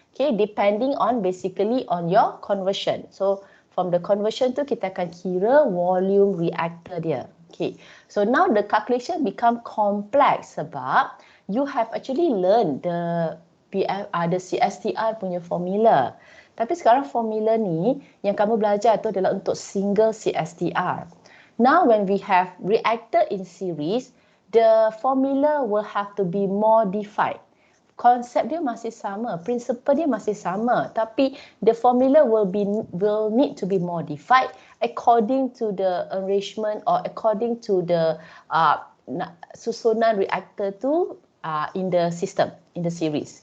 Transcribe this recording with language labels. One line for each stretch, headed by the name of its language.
English: Okay, depending on basically on your conversion. So from the conversion
Malay: tu kita akan kira volume reactor dia.
English: Okay, so now the calculation become complex
Malay: sebab
English: you have actually learned the CSTR punya formula.
Malay: Tapi sekarang formula ni yang kamu belajar tu adalah untuk single CSTR.
English: Now when we have reactor in series, the formula will have to be modified.
Malay: Konsep dia masih sama, principle dia masih sama, tapi
English: the formula will need to be modified according to the arrangement or according to the susunan reactor tu in the system, in the series.